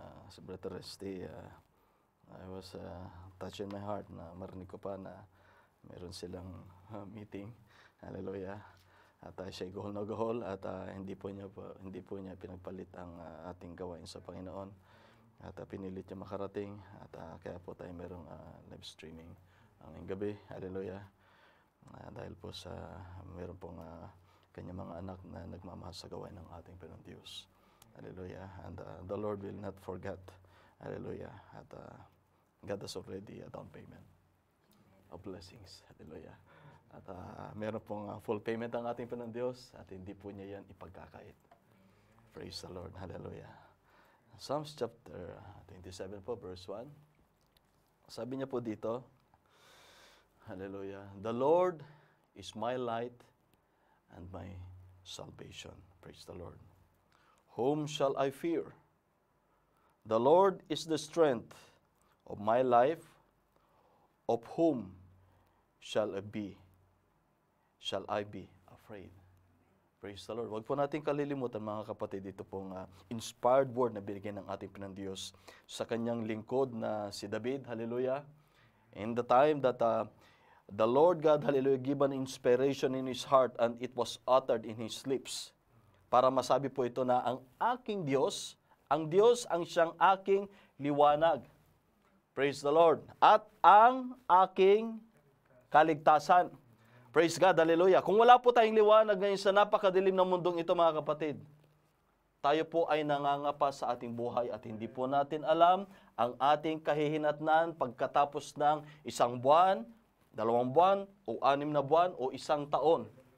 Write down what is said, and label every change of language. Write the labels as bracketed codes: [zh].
[tl] Sa Brother Resty, [en] I was touched in my heart [tl] na marinig ko pa na meron silang meeting. Hallelujah. At siya'y gahol na gahol at hindi po niya pinagpalit ang ating gawain sa Panginoon. At pinilit niya makarating at kaya po tayo merong live streaming ang gabi. Hallelujah. Dahil po sa meron pong kanyang mga anak na nagmamahal sa gawain ng ating Panginoong Diyos. [en] Hallelujah. And the Lord will not forget. Hallelujah. At God has already a down payment of blessings. [tl] Hallelujah. At meron pong full payment ang ating Panginoong Diyos at hindi po niya yan ipagkakait. [en] Praise the Lord. [tl] Hallelujah. Psalms chapter 27 po, verse 1. Sabi niya po dito, hallelujah, [en] the Lord is my light and my salvation. [tl] Praise the Lord. [en] Whom shall I fear? The Lord is the strength of my life. Of whom shall I be afraid? Praise the Lord. [tl] Huwag po natin kalilimutan mga kapatid, ito pong inspired word na binigyan ng ating Panginoong Diyos sa kanyang lingkod na si David. Hallelujah. [en] In the time that the Lord God, hallelujah, gave an inspiration in his heart and it was uttered in his lips. [tl] Para masabi po ito na ang aking Diyos, ang siyang aking liwanag. [en] Praise the Lord. [tl] At ang aking kaligtasan. [en] Praise God, [tl] hallelujah. Kung wala po tayong liwanag ngayon sa napakadilim ng mundong ito mga kapatid, tayo po ay nangangapa sa ating buhay at hindi po natin alam ang ating kahihinatnan pagkatapos ng 1 buwan, 2 buwan, o 6 na buwan, o 1 taon.